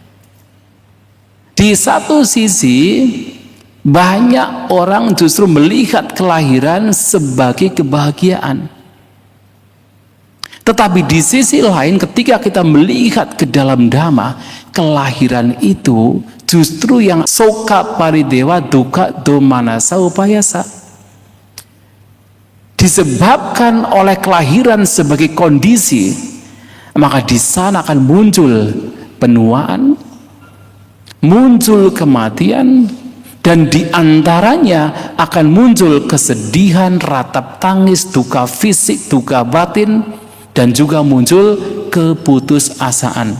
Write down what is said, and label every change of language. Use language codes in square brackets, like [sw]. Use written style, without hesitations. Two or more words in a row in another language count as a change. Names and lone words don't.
[id] Di satu sisi, banyak orang justru melihat kelahiran sebagai kebahagiaan. Tetapi di sisi lain, ketika kita melihat ke dalam Dhamma, kelahiran itu justru yang [pi] soka paridewa duka domanasa upayasa. [id] Disebabkan oleh kelahiran sebagai kondisi, maka di sana akan muncul penuaan, muncul kematian, dan diantaranya akan muncul kesedihan, ratap tangis, duka fisik, duka batin, dan juga muncul keputusasaan.